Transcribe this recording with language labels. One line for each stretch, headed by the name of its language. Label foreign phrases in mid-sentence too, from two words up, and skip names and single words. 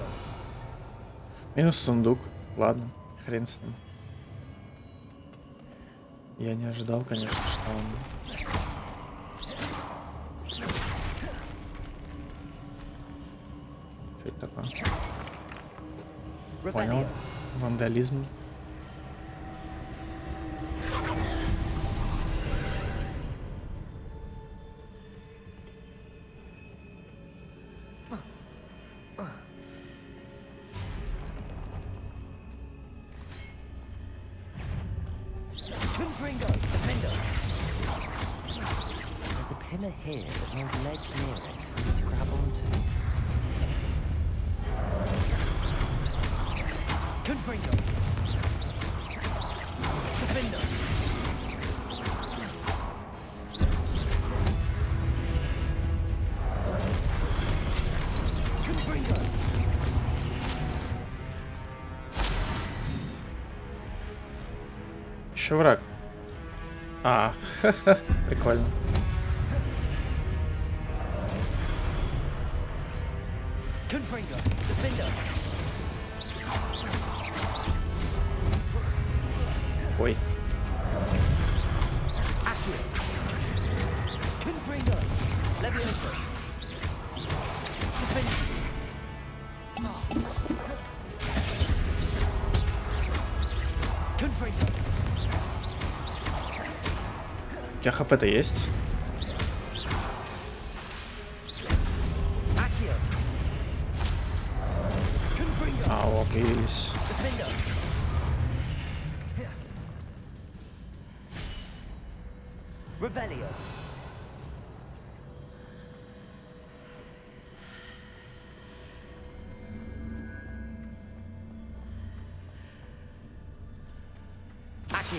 Russian: Минус сундук. Ладно, хрен с ним. Я не ожидал, конечно, что он... Что это такое? Понял. Вандализм.
English: There's a pillar here with no ledge near it for me to grab onto.
Russian: Confringo. Defender. Confringo. Еще враг. А, прикольно. Confringo. Defender. Ой. Confringo. Leviosa. Defender. Confringo. У тебя хп-то есть? А, о, появились. Revelio. Accio.